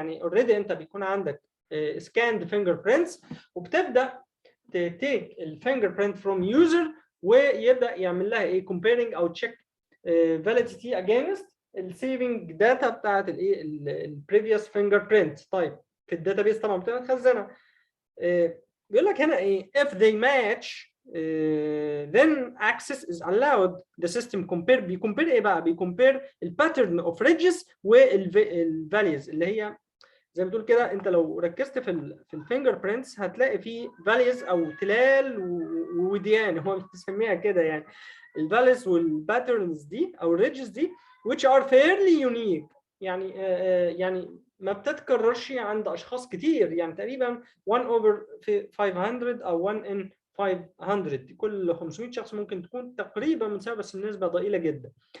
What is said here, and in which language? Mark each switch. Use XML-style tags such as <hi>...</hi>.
<ar>يعني</ar> <en>already</en> <ar>انت بيكون عندك</ar> <en>scanned fingerprints</en> <ar>وبتبدا تيك الفينجر برنت فروم يوزر ويبدا يعمل لها ايه؟</ar> <en>comparing</en> <ar>او</ar> <en>check validity against</en> <ar>السيفنج داتا بتاعت الايه؟ البريفيوس فينجر برنت. طيب في الداتابيس طبعا بتبقى متخزنه. بيقول لك هنا ايه؟</ar> <en>if they match then access is allowed. The system</en> <ar>بيكمبير ايه بقى؟ بيكمبير الباترن اوف ريدجز والفاليوز اللي هي زي ما بتقول كده. انت لو ركزت في الفينجر برينتس هتلاقي فيه فاليز او تلال ووديان، هو بيسميها كده يعني الفاليز والباترنز دي او الريدجز دي</ar> <en>which are fairly unique</en> <ar>يعني ما بتتكررش عند اشخاص كتير، يعني تقريبا</ar> <en>1 over 500</en> <ar>او</ar> <en>1 in 500</en> <ar>كل 500 شخص ممكن تكون تقريبا متساويه بس النسبه ضئيله جدا.</ar>